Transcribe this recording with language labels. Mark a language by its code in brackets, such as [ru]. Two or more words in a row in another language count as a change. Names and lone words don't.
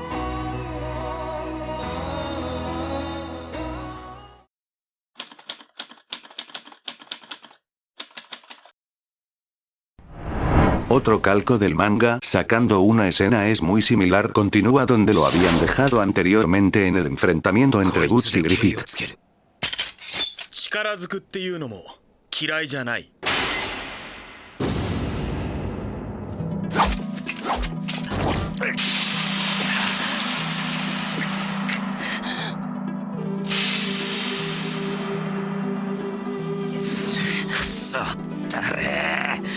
[es] Otro calco del manga, sacando una escena es muy similar, continúa donde lo habían dejado anteriormente en el enfrentamiento entre Guts y Griffith. [ja] 力ずくっていうのも嫌いじゃない。くそったれ。